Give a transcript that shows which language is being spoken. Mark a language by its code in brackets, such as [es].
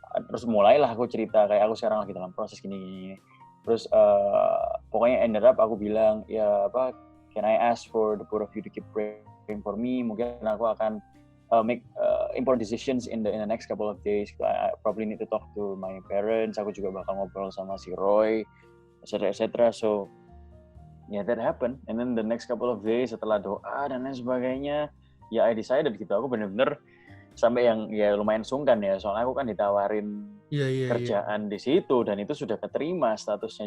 [id] Terus mulailah aku cerita kayak aku sekarang lagi dalam proses gini. Terus pokoknya ended up aku bilang ya apa, [en] can I ask for the both of you to keep praying for me? [id] Mungkin aku akan [en] make important decisions in the next couple of days. I probably need to talk to my parents. [id] Aku juga bakal ngobrol sama si Roy, etc. [en] So yeah, that happened. And then the next couple of days [id] setelah doa dan lain sebagainya, ya [en] I decided gitu. [id] Aku bener-bener sampai yang ya lumayan sungkan ya. Soalnya aku kan ditawarin kerjaan di situ dan itu sudah keterima statusnya.